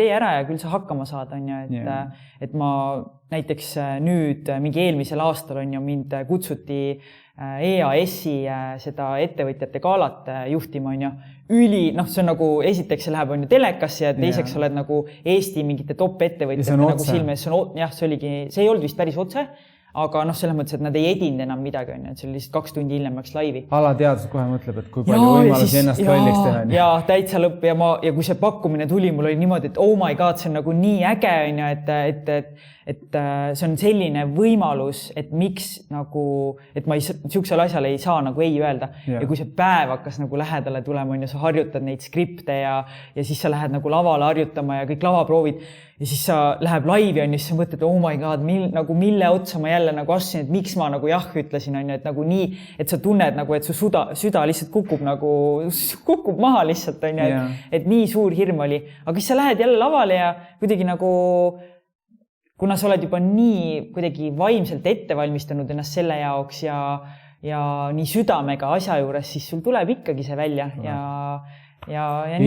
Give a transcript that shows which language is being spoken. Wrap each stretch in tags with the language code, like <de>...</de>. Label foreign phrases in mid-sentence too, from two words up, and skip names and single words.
<et>tee ära ja küll sa hakkama saad, on ju, et ma näiteks nüüd mingi eelmisel aastal on ju mind kutsuti EAS-i seda ettevõtjate galat juhtima, on ju, see on nagu, esiteks see läheb on ju telekasse ja teiseks oled nagu Eesti mingite top ettevõtjate nagu silmes, see ei olnud vist päris otse, aga selles mõttes, et nad ei edinud enam midagi, on ju, et see oli lihtsalt 2 tundi hiljem läks laivi. Alateadus kohe mõtleb, et kui palju võimalusi ennast kalliks teha. Ja täitsa lõpp ja kui see pakkumine tuli, mul oli niimoodi, et</et> <en>oh my god,</en> <et>see on nagu nii äge, on ju, et see on selline võimalus, et miks nagu, et ma siuksel asjal ei saa nagu ei öelda. Ja kui see päev hakkas nagu lähedale tulema, on ju, sa harjutad neid skripte ja siis sa lähed nagu lavale harjutama ja kõik lavaproovid ja siis sa läheb laivi, on ju, siis sa mõtled,</et> <en>oh my god,</en> <et>mille otsa ma jälle nagu assin, et miks ma nagu jah ütlesin, on ju, et nagu nii, et sa tunned nagu, et su süda lihtsalt kukub maha lihtsalt, on ju, et nii suur hirm oli. Aga siis sa lähed jälle lavale ja kuidagi nagu kuna sa oled juba nii kuidagi vaimselt ette valmistanud ennast selle jaoks ja nii südamega asja juures, siis sul tuleb ikkagi see välja ja nii</et>